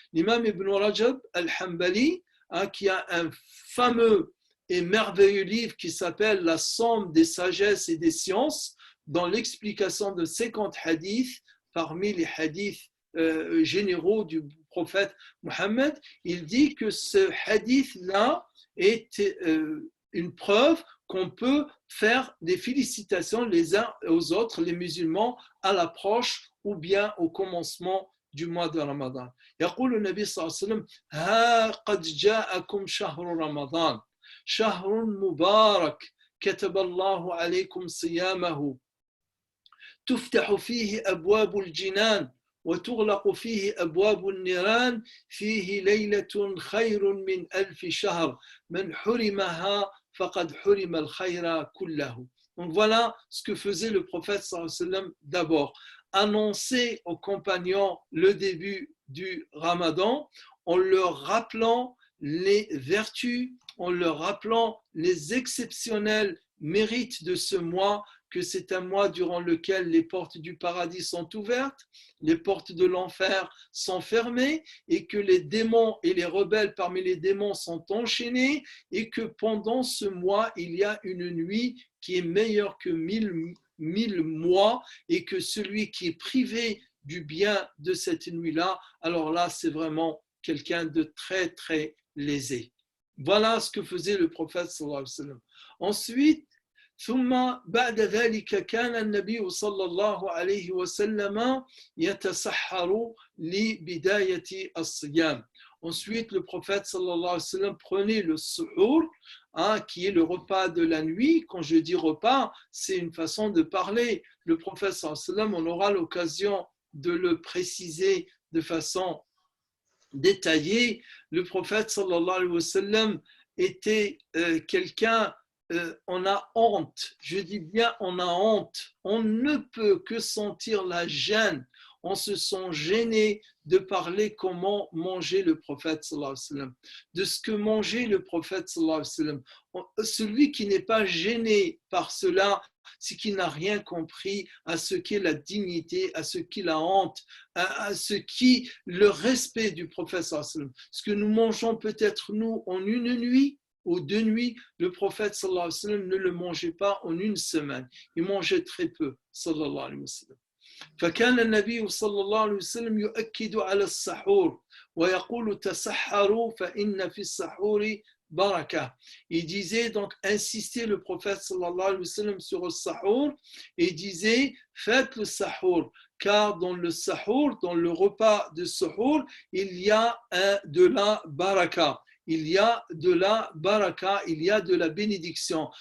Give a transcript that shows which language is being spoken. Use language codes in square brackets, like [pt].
[fr] L'imam Ibn Rajab al-Hanbali, qui a un fameux et merveilleux livre qui s'appelle La somme des sagesses et des sciences, dans l'explication de 50 hadiths parmi les hadiths généraux du prophète Mohammed, il dit que ce hadith-là est une preuve qu'on peut faire des félicitations les uns aux autres, les musulmans, à l'approche ou bien au commencement du mois de Ramadan. [ar] يقول النبي صلى الله عليه وسلم ها قد جاءكم شهر رمضان شهر مبارك كتب الله عليكم صيامه تفتح فيه أبواب الجنان وتغلق فيه أبواب النيران فيه ليلة خير من 1000 شهر من حرمها فقد حرم الخير كله. [fr] Donc voilà ce que faisait le prophète sallallahu alayhi wa sallam d'abord. Annoncer aux compagnons le début du Ramadan en leur rappelant les vertus, en leur rappelant les exceptionnels mérites de ce mois, que c'est un mois durant lequel les portes du paradis sont ouvertes, les portes de l'enfer sont fermées et que les démons et les rebelles parmi les démons sont enchaînés et que pendant ce mois, il y a une nuit qui est meilleure que 1000 mois et que celui qui est privé du bien de cette nuit-là, alors là, c'est vraiment quelqu'un de très, très lésé. Voilà ce que faisait le prophète sallallahu alayhi wa sallam. Ensuite, [ar] ثم بعد ذلك كان النبي صلى الله عليه وسلم يتسحر لبداية الصيام. [fr] Ensuite, le prophète sallallahu alayhi wa sallam prenait le suhour, qui est le repas de la nuit. Quand je dis repas, c'est une façon de parler. Le prophète sallallahu alayhi wa sallam, on aura l'occasion de le préciser de façon détaillée. Le prophète sallallahu alayhi wa sallam était quelqu'un, on a honte, je dis bien on a honte, on ne peut que sentir la gêne, on se sent gêné de parler comment mangeait le prophète sallallahu alayhi wa sallam, de ce que mangeait le prophète sallallahu alayhi wa sallam. Celui qui n'est pas gêné par cela, c'est qu'il n'a rien compris à ce qu'est la dignité, à ce qu'est la honte, à ce qu'est le respect du prophète sallallahu alayhi wa sallam. Ce que nous mangeons peut-être nous en une nuit ou 2 nuits, le prophète sallallahu alayhi wa sallam ne le mangeait pas en une semaine. Il mangeait très peu, sallallahu alayhi wa sallam. [ar] فكان النبي صلى الله عليه وسلم يؤكد على السحور ويقول تسحروا فإن في السحور بركة. [fr] Il disait donc, insister le prophète sallallahu alayhi wa sallam sur le sahur, et disait faites le sahur, car dans le sahur, dans le repas de sahur, il y a de la baraka. Il y a de la baraka, il y a de la bénédiction.